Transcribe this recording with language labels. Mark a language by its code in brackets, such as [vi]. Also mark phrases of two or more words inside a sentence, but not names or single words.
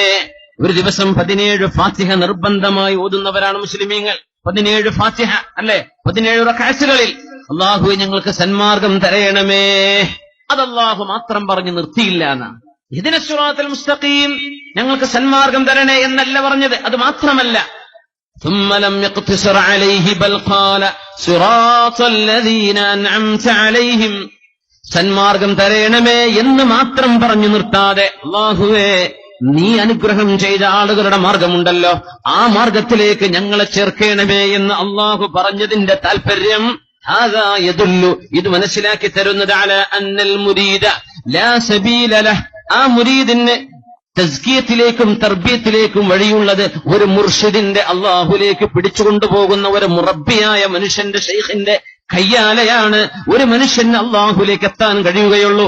[ml] ഒരു ദിവസം 17 ഫാത്തിഹ നിർബന്ധമായി ഓതുന്നവരാണ് മുസ്ലിമീങ്ങൾ. 17 ഫാത്തിഹ അല്ലെ, 17 റക്അത്തുകളിൽ അല്ലാഹുവേ ഞങ്ങൾക്ക് സന്മാർഗം തരയണമേ. അത് അല്ലാഹു മാത്രം പറഞ്ഞു നിർത്തിയില്ല എന്നാണ്. [ar] اهدنا الصراط المستقيم, [ml] ഞങ്ങൾക്ക് സന്മാർഗം തരണേ എന്നല്ല പറഞ്ഞത്. അത് മാത്രമല്ല, [ar] ثم لم يقتصر عليه بل قال صراط الذين أنعمت عليهم, [ml] സന്മാർഗം തരയണമേ എന്ന് മാത്രം പറഞ്ഞു നിർത്താതെ അല്ലാഹുവേ നീ അനുഗ്രഹം ചെയ്ത ആളുകളുടെ മാർഗമുണ്ടല്ലോ, ആ മാർഗത്തിലേക്ക് ഞങ്ങളെ ചേർക്കണമേ എന്ന് അള്ളാഹു പറഞ്ഞതിന്റെ താല്പര്യം [ar] هذا يدل, [ml] ഇത് മനസ്സിലാക്കി തരുന്നത് [ar] على أن المريد لا سبيل له, [ml] ആ മുരീദിന് തസ്കിയത്തിലേക്കും തർബിയത്തിലേക്കും വഴിയുള്ളത് ഒരു മുർഷിദിന്റെ, അള്ളാഹുലേക്ക് പിടിച്ചുകൊണ്ടുപോകുന്ന ഒരു മുറബ്ബിയായ മനുഷ്യന്റെ, ഷെയ്ഖിന്റെ കയ്യാലയാണ് ഒരു മനുഷ്യന് അള്ളാഹുലേക്ക് എത്താൻ കഴിയുകയുള്ളൂ.